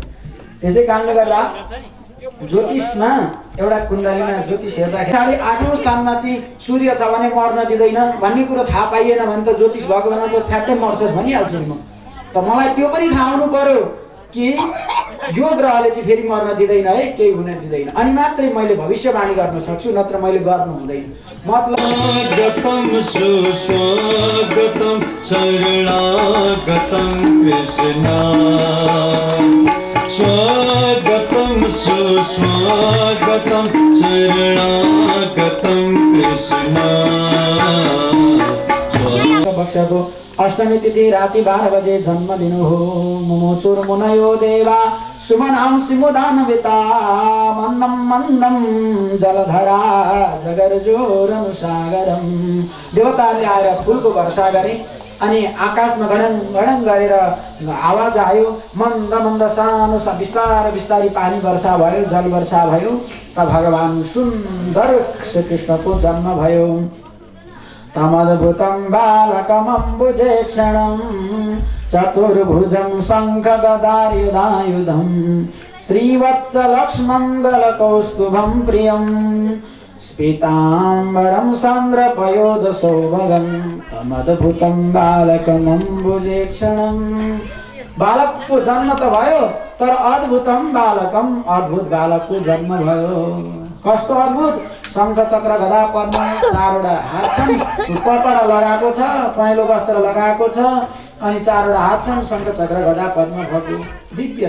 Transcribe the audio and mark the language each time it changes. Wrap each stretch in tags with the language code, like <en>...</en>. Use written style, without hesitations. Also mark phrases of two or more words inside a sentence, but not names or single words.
<ne>त्यसै कारणले गर्दा ज्योतिषमा एउटा कुण्डलीमा ज्योतिष हेर्दाखेरि 8औं स्थानमा चाहिँ सूर्य छ भने मर्न दिँदैन भन्ने कुरो थाहा पाइएन भने त ज्योतिष भगवान त फ्याट्टै मर्छस् भनिहाल्छु म। त मलाई त्यो पनि थाहा हुनु पर्यो कि यो ग्रहले चाहिँ फेरि मर्न दिँदैन है, केही हुन दिँदैन, अनि मात्रै मैले भविष्यवाणी गर्न सक्छु, नत्र मैले गर्नु हुँदैन। मतलब</ne> <sa>शरणागतं कृष्ण स्वागतं सुस्वागतं शरणागतं कृष्ण।</sa> <ne>पक्षको अष्टमी तिथि राति 12 बजे जन्मदिनु हो।</ne> <sa>मुमुचुर मुनयो देवा सुमनां सिमुदानविता मन्दं मन्दं जलधरा जगर्जोरनुसागरम।</sa> <ne>देवताले आएर फुलको वर्षा गरे अनि आकाशमा घडङ गरेर आवाज आयो, मन्द मन्द सानो बिस्तारै पानी वर्षा भयो, जल वर्षा भयो। त भगवान सुन्दर श्रीकृष्णको जन्म भयो।</ne> <sa>तमद्भुतं बालकमम्बुजेक्षणं चतुर्भुजं शङ्खगदायुधायुधं श्रीवत्सलक्ष्मङ्गलकौस्तुभं प्रियं स्फीताम्बरं सान्द्रपयोदसौभगं तमद्भुतं बालकमम्बुजेक्षणं।</sa> <ne>बालकको जन्म त भयो, तर</ne> <sa>अद्भुतम बालकम,</sa> <ne>अद्भुत बालकको जन्म भयो। कस्तो अद्भुत? शङ्ख चक्र गदा पद्म 4वटा हात छन्, कपडा लगाएको छ, पहेँलो वस्त्र लगाएको छ, अनि 4वटा हात छन्, शङ्ख चक्र गदा पद्म भएको दिव्य।</ne>